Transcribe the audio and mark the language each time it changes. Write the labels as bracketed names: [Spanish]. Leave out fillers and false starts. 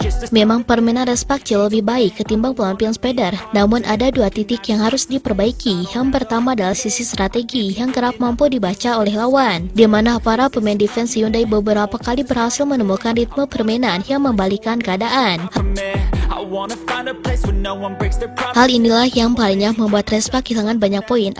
[Indonesian] Memang permainan respak jauh lebih baik ketimbang penampilan Spider, namun ada dua titik yang harus diperbaiki. Yang pertama adalah sisi strategi yang kerap mampu dibaca oleh lawan, di mana para pemain defense Hyundai beberapa kali berhasil menemukan ritme permainan yang membalikan keadaan. [English] I wanna find a place where no one breaks their promise. [Indonesian] Hal inilah yang palingnya membuat Respak kehilangan banyak poin.